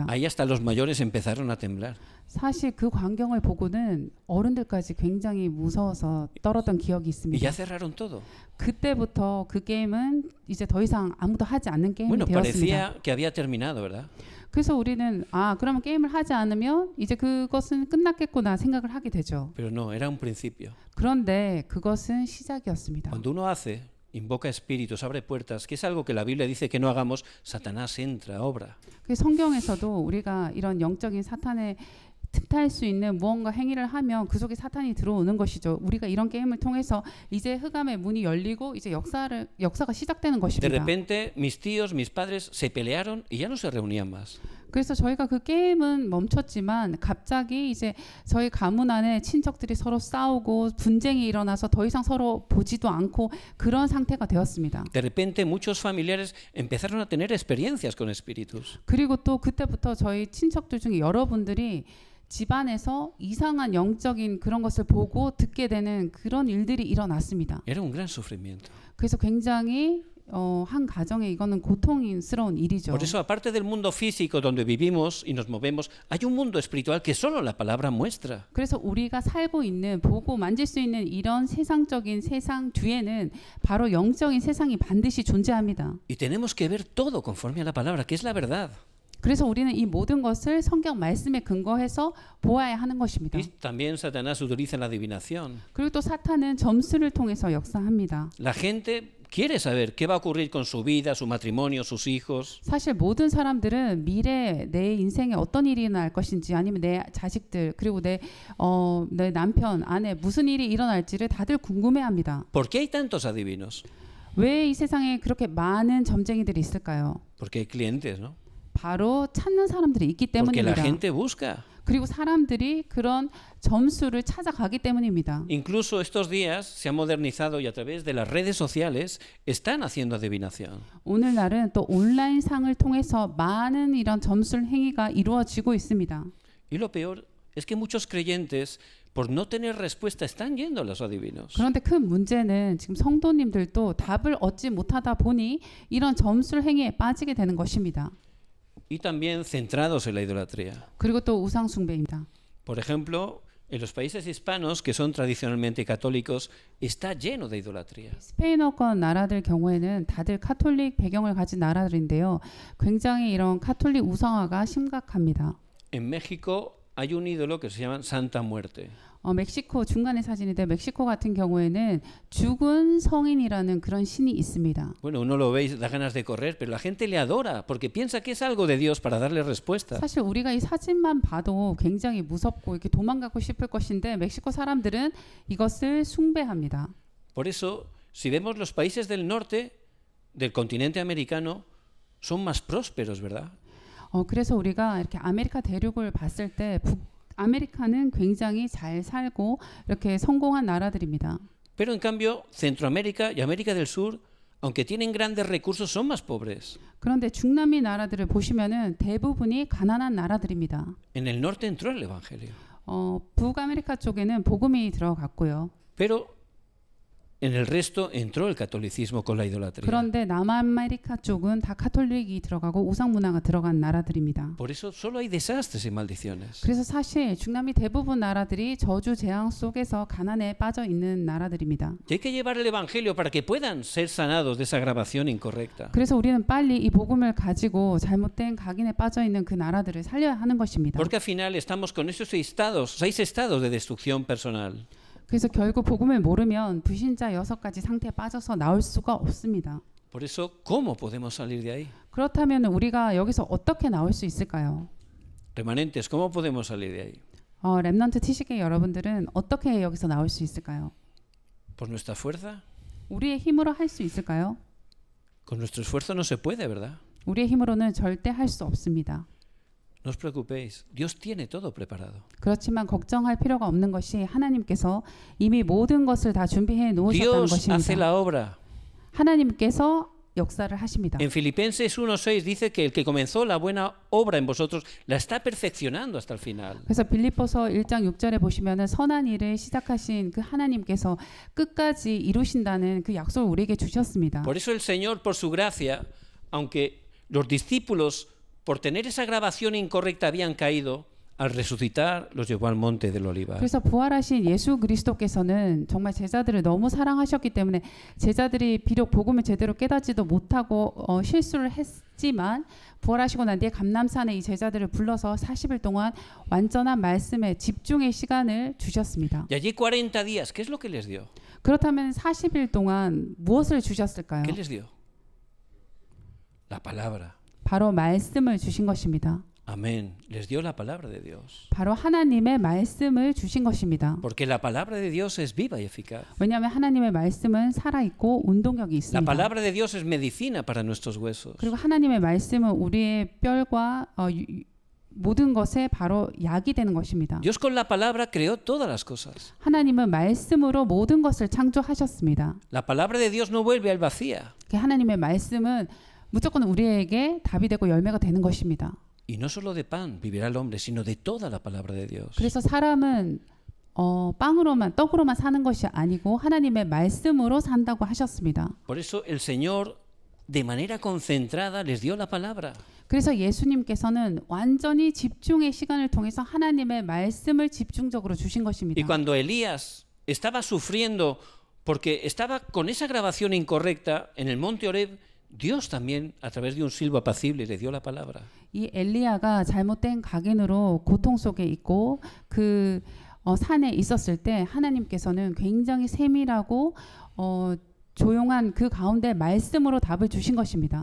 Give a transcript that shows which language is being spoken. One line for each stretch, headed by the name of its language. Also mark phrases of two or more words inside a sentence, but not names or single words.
Spanish: Ahí hasta los mayores empezaron a temblar.
Korean: 사실 그 광경을 보고는 어른들까지 굉장히 무서워서 떨었던 기억이
Spanish: Y
Korean: 있습니다.
Spanish: ya cerraron todo.
Korean: 그때부터 그 게임은 이제 더 이상 아무도 하지 않는 게임이
Spanish: Bueno,
Korean: 되었습니다.
Spanish: parecía que había terminado, ¿verdad?
Korean: 그래서 우리는 그러면 게임을 하지 않으면 이제 그것은 끝났겠구나 생각을 하게 되죠.
Spanish: Pero no, era un principio.
Korean: 그런데 그것은 시작이었습니다.
Spanish: Cuando uno hace, invoca espíritus, abre puertas, que es algo que la Biblia dice que no hagamos, Satanás entra, obra.
Korean: 그 성경에서도 우리가 이런 영적인 사탄의 틈탈 수 있는 무언가 행위를 하면 그 속에 사탄이 들어오는 것이죠. 우리가 이런 게임을 통해서 이제 흑암의 문이 열리고 이제 역사가 시작되는
Spanish: De
Korean: 것입니다.
Spanish: repente, mis tíos, mis padres se pelearon y ya no se reunían más.
Korean: 그래서 저희가 그 게임은 멈췄지만 갑자기 이제 저희 가문 안에 친척들이 서로 싸우고 분쟁이 일어나서 더 이상 서로 보지도 않고 그런 상태가 되었습니다.
Spanish: De repente, muchos familiares empezaron a tener experiencias con espíritus.
Korean: 그리고 또 그때부터 저희 친척들 중에 여러분들이 집안에서 이상한 영적인 그런 것을 보고 듣게 되는 그런 일들이 일어났습니다.
Spanish: Era un gran sufrimiento.
Korean: 그래서 굉장히 한 가정에 이거는 고통스러운 일이죠.
Spanish: Por eso, aparte del mundo físico donde vivimos y nos movemos, hay un mundo espiritual que solo la palabra muestra.
Korean: 그래서 우리가 살고 있는 보고 만질 수 있는 이런 세상적인 세상 뒤에는 바로 영적인 세상이 반드시 존재합니다.
Spanish: Y tenemos que ver todo conforme a la palabra, que es la verdad.
Korean: 그래서 우리는 이 모든 것을 성경 말씀에 근거해서 보아야 하는 것입니다.
Spanish: Y también Satanás utiliza la adivinación.
Korean: 그리고 또 사탄은 점수를 통해서 역사합니다.
Spanish: La gente quiere saber qué va a ocurrir con su vida, su matrimonio, sus hijos.
Korean: 사실 모든 사람들은 미래 내 인생에 어떤 일이 일어날 것인지 아니면 내 자식들 그리고 내 남편, 아내 무슨 일이 일어날지를 다들 궁금해합니다.
Spanish: ¿Por qué hay tantos adivinos?
Korean: 왜 이 세상에 그렇게 많은 점쟁이들이 있을까요?
Spanish: Porque hay clientes, ¿no?
Korean: 바로 찾는 사람들이 있기
Spanish: Porque la
Korean: 때문입니다.
Spanish: gente busca.
Korean: 그리고 사람들이 그런 점수를 찾아가기 때문입니다.
Spanish: Incluso estos días se ha modernizado y a través de las redes sociales están haciendo adivinación.
Korean: 오늘날은 또 온라인 상을 통해서 많은 이런 점술 행위가 이루어지고 있습니다.
Spanish: Y lo peor es que muchos creyentes, por no tener respuesta, están yendo a los adivinos.
Korean: 그런데 큰 문제는 지금 성도님들도 답을 얻지 못하다 보니 이런 점술 행위에 빠지게 되는 것입니다.
Spanish: Y también centrados en la idolatría.
Korean: 그리고 또 우상 숭배입니다.
Spanish: Por ejemplo, en los países hispanos, que son tradicionalmente católicos, está lleno de idolatría.
Korean: 스페인어권 나라들 경우에는 다들 카톨릭 배경을 가진 나라들인데요. 굉장히 이런 카톨릭 우상화가 심각합니다.
Spanish: En México hay un ídolo que se llama Santa Muerte.
Korean: 멕시코 중간의 사진인데 멕시코 같은 경우에는 죽은 성인이라는 그런 신이 있습니다.
Spanish: Bueno, uno lo ve y da ganas de correr, pero la gente le adora porque piensa que es algo de Dios para darle respuesta.
Korean: 사실 우리가 이 사진만 봐도 굉장히 무섭고 이렇게 도망가고 싶을 것인데 멕시코 사람들은 이것을 숭배합니다.
Spanish: Por eso, si vemos los países del norte del continente americano, son más prósperos, ¿verdad?
Korean: 그래서 우리가 이렇게 아메리카 대륙을 봤을 때 아메리카는 굉장히 잘 살고 이렇게 성공한 나라들입니다.
Spanish: Pero en cambio, Centroamérica y América del Sur, aunque tienen grandes recursos, son más pobres.
Korean: 그런데 중남미 나라들을 보시면은 대부분이 가난한 나라들입니다.
Spanish: En el norte entró el evangelio,
Korean: 북아메리카 쪽에는 복음이 들어갔고요.
Spanish: pero en el resto entró el catolicismo con la idolatría.
Korean: 그런데 남아메리카 쪽은 다 카톨릭이 들어가고 우상 문화가 들어간 나라들입니다.
Spanish: Por eso solo hay desastres y maldiciones.
Korean: 그래서 사실 중남미 대부분 나라들이 저주 재앙 속에서 가난에 빠져 있는 나라들입니다.
Spanish: Y hay que llevar el evangelio para que puedan ser sanados de esa grabación incorrecta.
Korean: 그래서 우리는 빨리 이 복음을 가지고 잘못된 각인에 빠져 있는 그 나라들을 살려야 하는 것입니다.
Spanish: Porque al final estamos con esos seis estados de destrucción personal.
Korean: 그래서 결국 복음을 모르면 불신자 6가지 상태에 빠져서 나올 수가 없습니다.
Spanish: Por eso, ¿cómo podemos salir de ahí?
Korean: 그렇다면 우리가 여기서 어떻게 나올 수 있을까요?
Spanish: Remanentes, ¿cómo podemos salir de ahí?
Korean: 렘넌트 티시계 여러분들은 어떻게 여기서 나올 수 있을까요?
Spanish: ¿Por nuestra fuerza?
Korean: 우리의 힘으로 할 수 있을까요?
Spanish: Con nuestro esfuerzo no se puede, ¿verdad?
Korean: 우리의 힘으로는 절대 할 수 없습니다.
Spanish: No os preocupéis, Dios tiene todo preparado.
Korean: 그렇지만 걱정할 필요가 없는 것이 하나님께서 이미 모든 것을 다 준비해 놓으셨다는
Spanish: Dios hace
Korean: 것입니다.
Spanish: la obra.
Korean: 하나님께서 역사를 하십니다.
Spanish: En Filipenses 1:6 dice que el que comenzó la buena obra en vosotros la está perfeccionando hasta el final.
Korean: 그래서 빌립보서 1장 6절에 보시면은 선한 일을 시작하신 그 하나님께서 끝까지 이루신다는 그 약속을 우리에게 주셨습니다.
Spanish: Por eso el Señor, por su gracia, aunque los discípulos por tener esa grabación incorrecta habían caído, al resucitar los llevó al monte del Olivar.
Korean: 그래서 부활하신 예수 그리스도께서는 정말 제자들을 너무 사랑하셨기 때문에 제자들이 비록 복음을 제대로 깨닫지도 못하고 실수를 했지만 부활하시고 난 뒤에 감람산에 이 제자들을 불러서 40일 동안 완전한 말씀에 집중의 시간을 주셨습니다.
Spanish: Y allí 40 días, ¿qué es lo que les dio?
Korean: 그렇다면 40일 동안 무엇을 주셨을까요?
Spanish: ¿Qué les dio? La palabra.
Korean: 바로 말씀을 주신 것입니다.
Spanish: Amén. Les dio la palabra de Dios.
Korean: 바로 하나님의 말씀을 주신 것입니다.
Spanish: Porque la palabra de Dios es viva y eficaz.
Korean: 왜냐하면 하나님의 말씀은 살아있고 운동력이
Spanish: La
Korean: 있습니다.
Spanish: palabra de Dios es medicina para nuestros huesos.
Korean: 그리고 하나님의 말씀은 우리의 뼈과 모든 것에 바로 약이 되는 것입니다.
Spanish: Dios con la palabra creó todas las cosas.
Korean: 하나님은 말씀으로 모든 것을 창조하셨습니다.
Spanish: La palabra de Dios no vuelve al vacía.
Korean: 하나님의 말씀은 무조건 우리에게 답이 되고 열매가 되는 것입니다.
Spanish: Y no solo de pan vivirá el hombre, sino de toda la palabra de Dios.
Korean: 그래서 사람은 빵으로만 떡으로만 사는 것이 아니고 하나님의 말씀으로 산다고 하셨습니다.
Spanish: Por eso el Señor de manera concentrada les dio la palabra.
Korean: 그래서 예수님께서는 완전히 집중의 시간을 통해서 하나님의 말씀을 집중적으로 주신 것입니다.
Spanish: Y cuando Elías estaba sufriendo porque estaba con esa grabación incorrecta en el monte Horeb, Dios también a través de un silbo apacible le dio la palabra.
Korean: 이 엘리야가 잘못된 각인으로 고통 속에 있고 그 산에 있었을 때 하나님께서는 굉장히 세밀하고 조용한 그 가운데 말씀으로 답을 주신 것입니다.